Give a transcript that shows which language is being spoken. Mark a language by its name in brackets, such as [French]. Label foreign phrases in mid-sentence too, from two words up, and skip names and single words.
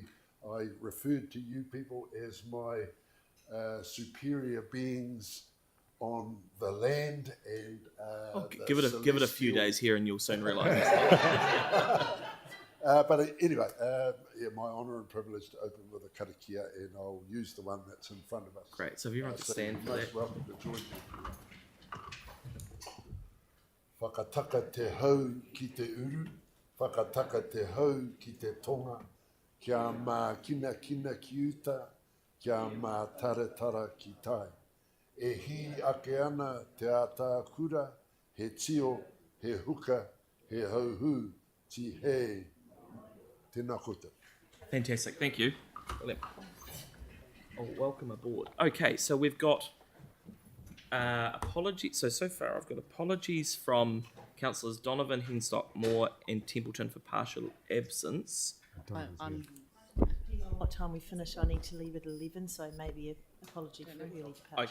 [English] I referred to you people as my superior beings on the land and give it a few days here and you'll soon realise. But anyway, my honour and privilege to open with a karakia, and I'll use the one that's in front of us. Great, so if everyone could stand for that. Welcome to join me. [Māori] Whakataka te hau ki te uru, whakataka te hau ki te tonga, kia mā kina ki uta, kia mā taratara ki tai. E hi ake ana te ata kura, he tio, he huka, he hauhu, ti he, tēnā koutou. [English] Fantastic, thank you. Brilliant. Oh, welcome aboard. Okay, so we've got apologies. So far I've got apologies from Councillors Donovan, Henstock, Moore and Templeton for partial absence. What time we finish, I need to leave at 11, so maybe an apology for early departure.